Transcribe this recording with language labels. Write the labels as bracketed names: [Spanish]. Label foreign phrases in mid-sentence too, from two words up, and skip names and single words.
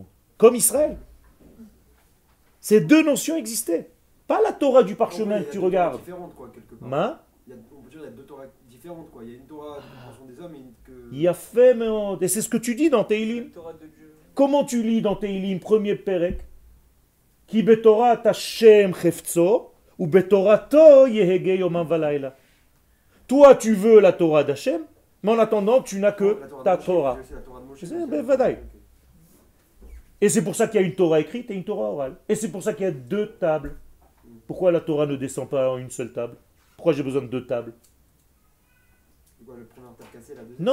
[French] Comme Israël. Ces deux notions existaient. Pas la Torah du parchemin que tu regardes. Différentes, quoi, quelque part. On peut dire qu'il y a deux Torahs différentes, quoi. Il y a une Torah de compréhension des hommes et une que. Il y a fait, et c'est ce que tu dis dans Teilim. La Torah de Dieu. Comment tu lis dans Teilim, premier Perek? [Hebrew] כי בתורת השם חפצו, ובתורתו יהגה יומם ולילה. [French] Toi, tu veux la Torah d'Hachem, mais en attendant, tu n'as que La Torah de ta Moshe, Torah. j'ai aussi la Torah de Moshe, C'est donc, ben, vadaï. ok. Et c'est pour ça qu'il y a une Torah écrite et une Torah orale. Et c'est pour ça qu'il y a deux tables. Pourquoi la Torah ne descend pas en une seule table? Pourquoi j'ai besoin de deux tables? C'est quoi, le premier table cassé, la deuxième?